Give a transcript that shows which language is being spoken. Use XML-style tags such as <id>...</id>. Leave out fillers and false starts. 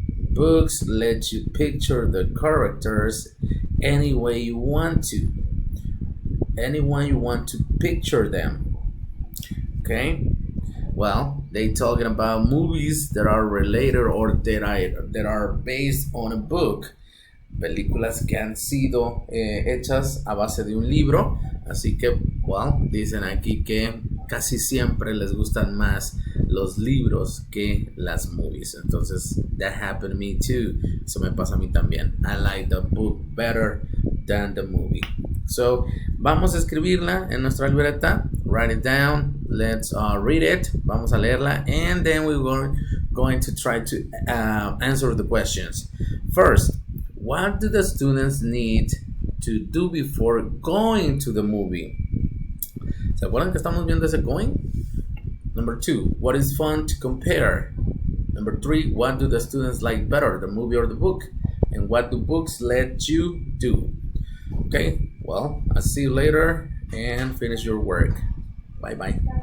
<en>Books let you picture the characters any way you want to, anyone you want to picture them. Okay? Well, they talking about movies that are related or that are based on a book.</en> <es>Películas que han sido hechas a base de un libro. Así que, dicen aquí que casi siempre les gustan más los libros que las movies. Entonces,</es> <en>that happened to me too.</en> <es>Eso me pasa a mí también.</es> <en>I like the book better than the movie.</en> <es>So, vamos a escribirla en nuestra libreta.</es> <en>Write it down. Let's read it.</en> <es>Vamos a leerla.</es> <en>And then we're going to try to answer the questions. First, what do the students need to do before going to the movie?</en> <es>¿Se acuerdan que estamos viendo ese going?</es> <en>Number 2, what is fun to compare? Number 3, what do the students like better, the movie or the book? And what do books let you do? Okay, well, I'll see you later and finish your work. Bye bye.</en>